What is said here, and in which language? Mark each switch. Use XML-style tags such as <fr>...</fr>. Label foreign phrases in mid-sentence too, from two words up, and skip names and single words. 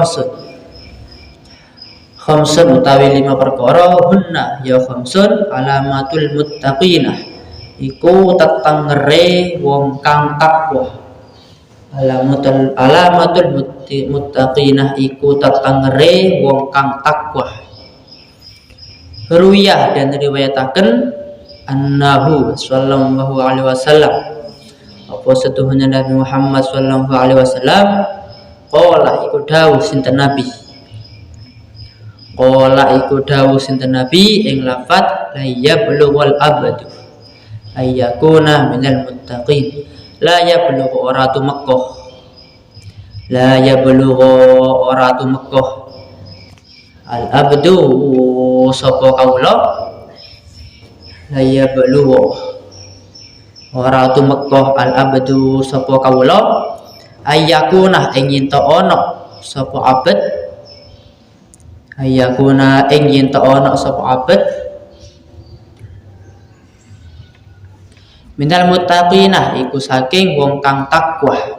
<jv>khamsun utawi 5 perkara</jv> <ar>هن يا خمس علامة المتقين</ar> <jv>iku tetengere wong kang takwa</jv> <ar>علامة المتقين</ar> <jv>iku tetengere wong kang takwa ruwiyah dan riwayataken</jv> <ar>أنه صلى الله عليه وسلم</ar> <jv>apa setuhune Nabi Muhammad</jv> <ar>صلى الله عليه وسلم</ar> <jv>qala iku dawuh sinten Nabi ing lafaz</jv> <ar>لا يبلغ العبد أن يكون من المتقين لا يبلغ</ar> <jv>ora tumekah</jv> <ar>العبد</ar> <jv>sapa kaula</jv> <ar>لا يبلغ</ar> <jv>ora tumekah</jv> <ar>العبد</ar> <jv>sapa kaula ayyakuna ing yen ta ana sapa abad</jv> <ar>من المتقين</ar> <jv>iku saking wong kang takwa</jv>